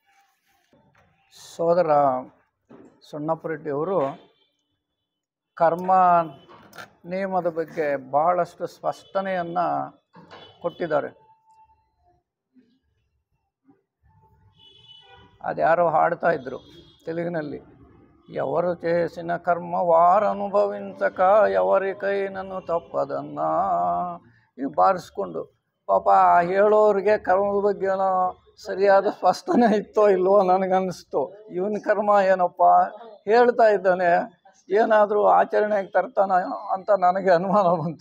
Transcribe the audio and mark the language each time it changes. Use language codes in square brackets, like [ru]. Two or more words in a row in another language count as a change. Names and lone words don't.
[kn] ಸೋದರ ಸೊಣ್ಣಪ್ಪರೆಡ್ಡಿಯವರು ಕರ್ಮ ನಿಯಮದ ಬಗ್ಗೆ ಬಹಳಷ್ಟು ಸ್ಪಷ್ಟನೆಯನ್ನು ಕೊಟ್ಟಿದ್ದಾರೆ. ಅದ್ಯಾರೋ ಹಾಡ್ತಾ ಇದ್ರು ತೆಲುಗಿನಲ್ಲಿ, [te] ఎవరు చేసిన కర్మ వారు అనుభవించక ఎవరి కైనన్ను తప్పదన్న. [kn] ಈಗ ಬಾರಿಸ್ಕೊಂಡು ಪಾಪ ಹೇಳೋರಿಗೆ ಕರ್ಮದ ಬಗ್ಗೆ ಏನೋ ಸರಿಯಾದ ಸ್ಪಷ್ಟನೆ ಇತ್ತೋ ಇಲ್ವೋ ನನಗನ್ನಿಸ್ತು. ಇವನ ಕರ್ಮ ಏನಪ್ಪ ಹೇಳ್ತಾ ಇದ್ದಾನೆ, ಏನಾದರೂ ಆಚರಣೆಗೆ ತರ್ತಾನ ಅಂತ ನನಗೆ ಅನುಮಾನ ಬಂತು.